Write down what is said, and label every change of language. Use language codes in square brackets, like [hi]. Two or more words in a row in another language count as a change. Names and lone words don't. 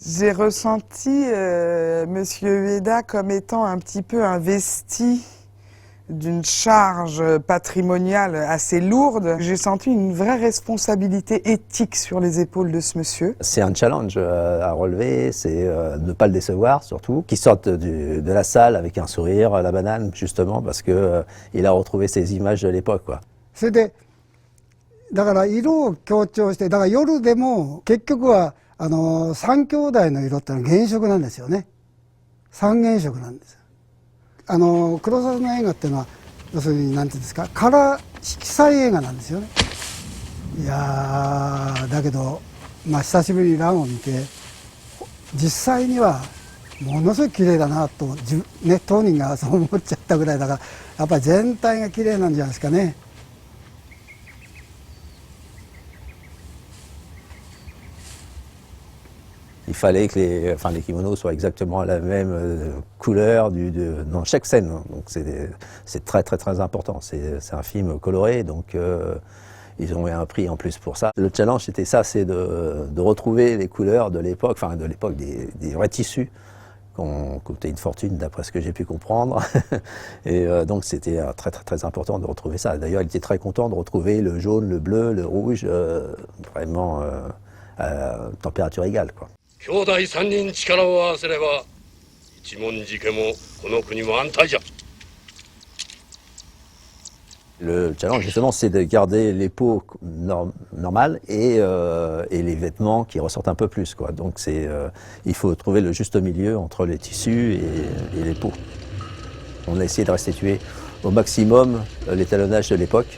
[fr] J'ai ressenti Monsieur Ueda comme étant un petit peu investi d'une charge patrimoniale assez lourde. J'ai senti une vraie responsabilité éthique sur les épaules de ce monsieur. C'est un challenge à relever, c'est ne pas le décevoir surtout, qu'il sorte de la salle avec un sourire, la banane, justement, parce que il a retrouvé ses images de l'époque, quoi. [ja] だから色を強調して、だから夜でも結局は三兄弟の色ってのは原色なんですよね。三原色なんです。黒沢の映画っていうのは要するに何ていうんですか、カラー色彩映画なんですよね。いやーだけどまあ久しぶりにランを見て実際にはものすごい綺麗だなとね、当人がそう思っちゃったぐらいだから、やっぱり全体が綺麗なんじゃないですかね。 [fr] Il fallait que les kimonos soient exactement la même couleur dans chaque scène. Donc c'est très très très important. C'est un film coloré, donc ils ont eu un prix en plus pour ça. Le challenge c'était ça, c'est de retrouver les couleurs de l'époque, enfin de l'époque des vrais tissus qui ont coûté une fortune d'après ce que j'ai pu comprendre. Et donc c'était très très très important de retrouver ça. D'ailleurs il était très content de retrouver le jaune, le bleu, le rouge, vraiment à température égale, quoi. [ja] 兄弟3人力を合わせれば一文字家もこの国も安泰じゃ。 [fr] Le challenge justement c'est de garder les peaux normales et les vêtements qui ressortent un peu plus, quoi. Donc il faut trouver le juste milieu entre les tissus et les peaux. On a essayé de restituer au maximum l'étalonnage de l'époque.